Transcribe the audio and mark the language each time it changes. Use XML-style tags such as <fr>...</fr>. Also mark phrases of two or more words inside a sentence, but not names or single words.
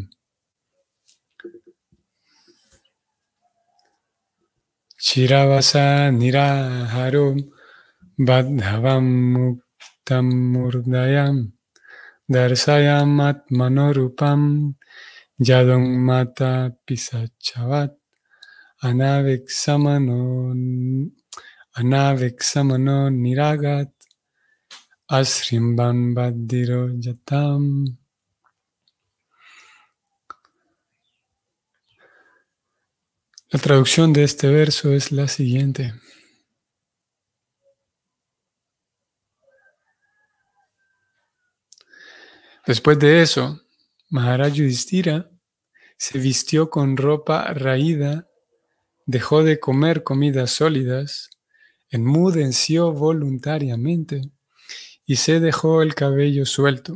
<sa>Shiravasa niraharum badhavam muktam murdayam darsayam atmanorupam yadam mata pisachavat anaviksamano niragat asrimban badiro yatam.</sa> <es>La traducción de este verso es la siguiente. Después de eso, Maharaj Yudhishthira se vistió con ropa raída, dejó de comer comidas sólidas, enmudeció voluntariamente y se dejó el cabello suelto.</es>